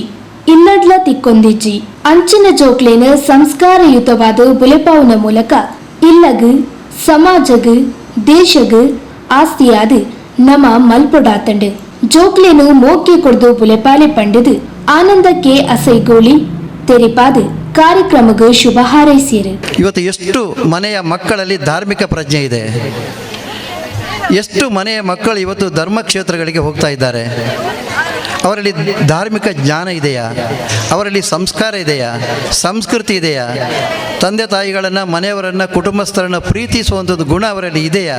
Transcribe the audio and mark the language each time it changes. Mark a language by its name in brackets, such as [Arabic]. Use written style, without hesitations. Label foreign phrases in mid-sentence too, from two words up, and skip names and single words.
[Tulu] ಇಲ್ಲಡ್ಲ ತಿಕ್ಕೊಂದಿಜ್ಜಿ ಅಂಚಿನ ಜೋಕ್ಲೇನ ಸಂಸ್ಕಾರಯುತವಾದ ಬುಲೆಪಾವುನ ಮೂಲಕ ಇಲ್ಲಗು ಸಮಾಜಗು ದೇಶಗು ಆಸ್ತಿಯಾದ ನಮ ಮಲ್ಪೊಡಾತಂಡು ಜೋಕ್ಲೇನು ಮೋಕೆ ಕೊಡ್ದು ಬುಲೆಪಾಲೆ ಪಂಡದು ಆನಂದಕ್ಕೆ ಅಸೈಗೋಳಿ ತೆರಿಪಾದ ಕಾರ್ಯಕ್ರಮಕ್ಕೆ ಶುಭ ಹಾರೈಸಿರು. [Kannada] ಇವತ್ತು ಎಷ್ಟು ಮನೆಯ ಮಕ್ಕಳಲ್ಲಿ ಧಾರ್ಮಿಕ ಪ್ರಜ್ಞೆ ಇದೆ, ಎಷ್ಟು ಮನೆಯ ಮಕ್ಕಳು ಇವತ್ತು ಧರ್ಮ ಕ್ಷೇತ್ರಗಳಿಗೆ ಹೋಗ್ತಾ ಇದ್ದಾರೆ. ಅವರಲ್ಲಿ ಧಾರ್ಮಿಕ ಜ್ಞಾನ ಇದೆಯಾ, ಅವರಲ್ಲಿ ಸಂಸ್ಕಾರ ಇದೆಯಾ, ಸಂಸ್ಕೃತಿ ಇದೆಯಾ, ತಂದೆ ತಾಯಿಗಳನ್ನು, ಮನೆಯವರನ್ನು, ಕುಟುಂಬಸ್ಥರನ್ನು ಪ್ರೀತಿಸುವಂಥದ್ದು ಗುಣ ಅವರಲ್ಲಿ ಇದೆಯಾ?